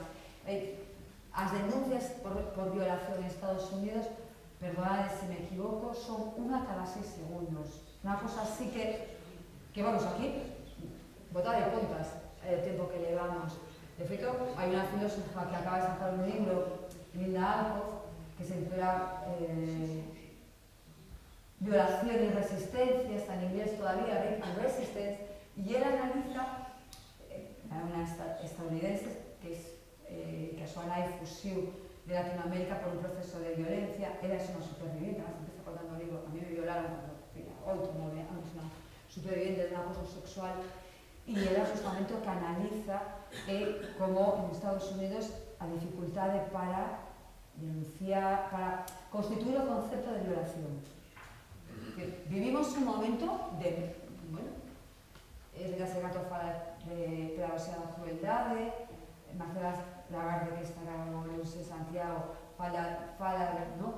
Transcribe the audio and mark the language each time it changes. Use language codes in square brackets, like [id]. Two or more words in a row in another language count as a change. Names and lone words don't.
[gl] As denuncias por violación en Estados Unidos, perdonad se me equivoco, son unha cada 6 segundos. Unha cosa así que vamos aquí, botar de contas el tempo que levamos. De feito, hai unha filósofa que acaba de sacar un libro, Linda Alcoff, que se titula Violación y Resistencia, está [es] en inglés todavía, [gl] Rape and Resistance, [es] y él analiza una estadounidense [gl] que a súa nai fuxiu de Latinoamérica por un proceso de violencia. Ela é unha superviviente, [es] se empieza contando [gl] o libro, [es] a mí me violaron cuando tenía [gl] 8 o 9 anos, unha superviviente de un abuso sexual, e ela justamente o que analiza é como en Estados Unidos a dificultade para denunciar, para constituir o concepto de violación. Vivimos un momento de, bueno, Edgar Segato fala de pedagogía da crueldade, Marcela Lagarde, que estará no Luis de Santiago, fala ¿no?